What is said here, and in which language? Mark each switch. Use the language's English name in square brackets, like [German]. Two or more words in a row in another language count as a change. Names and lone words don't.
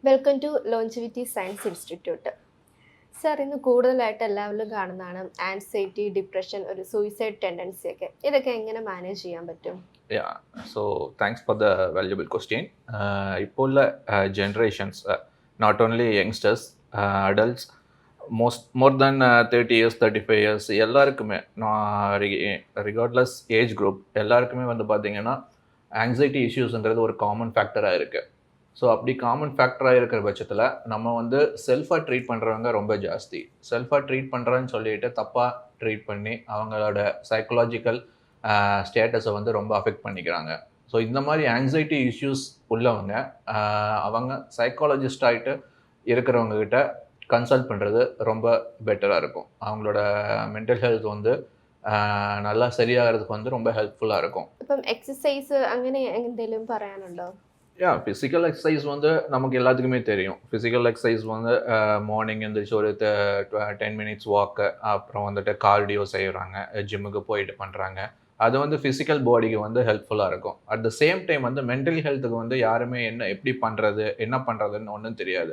[English] welcome to [Malayalam] ലോഞ്ചിവിറ്റി സയൻസ് ഇൻസ്റ്റിറ്റ്യൂട്ട്. സാർ, ഇന്ന് കൂടുതലായിട്ട് എല്ലാവരിലും കാണുന്നതാണ് [English] anxiety, depression, [Malayalam] ഒരു [English] suicide tendency [Malayalam] ഒക്കെ. ഇതൊക്കെ എങ്ങനെ മാനേജ് ചെയ്യാൻ പറ്റും? [English] Yeah, so thanks for the valuable question. [Tamil] இப்போ உள்ள [English] generations, not only youngsters, adults, more than 30 years, 35 years, [Tamil] எல்லாருக்குமே [English] regardless age group [Tamil] எல்லாருக்குமே வந்து பார்த்தீங்கன்னா [English] anxiety issuesungiradhu [Tamil] ஒரு [English] common factoraaga [Tamil] இருக்குது. ஸோ அப்படி [English] common factoraaga [Tamil] இருக்கிற பட்சத்தில் நம்ம வந்து [English] selfaaga treat [Tamil] பண்ணுறவங்க ரொம்ப ஜாஸ்தி. [English] selfaaga treat [Tamil] பண்ணுறேன்னு சொல்லிட்டு தப்பாக ட்ரீட் பண்ணி அவங்களோட [English] psychological statusai [Tamil] வந்து ரொம்ப அஃபெக்ட் பண்ணிக்கிறாங்க. ஸோ இந்த மாதிரி [English] anxiety issues [Tamil] உள்ளவங்க அவங்க சைக்காலஜிஸ்ட் ஆகிட்டு இருக்கிறவங்க கிட்ட கன்சல்ட் பண்ணுறது ரொம்ப பெட்டராக இருக்கும். அவங்களோட [English] mental health [Tamil] வந்து நல்லா சரியாகிறதுக்கு வந்து ரொம்ப ஹெல்ப்ஃபுல்லாக இருக்கும். [Malayalam] ഇപ്പം എക്സസൈസ് അങ്ങനെ എന്തെങ്കിലും പറയാനുണ്ടോ? [English] physical exercise [Tamil] வந்து நமக்கு எல்லாத்துக்குமே தெரியும். [English] physical exercise [Tamil] வந்து மார்னிங் எழுந்திரிச்சு ஒரு 10 [English] minutes walk, [Tamil] அப்புறம் வந்துட்டு கார்டியோ செய்கிறாங்க, ஜிம்முக்கு போயிட்டு பண்ணுறாங்க. அது வந்து [English] physical bodykku [Tamil] வந்து ஹெல்ப்ஃபுல்லாக இருக்கும். [English] at the same time [Tamil] வந்து [English] mental healthukku [Tamil] வந்து யாருமே எப்படி பண்ணுறது என்ன பண்ணுறதுன்னு ஒன்றும் தெரியாது.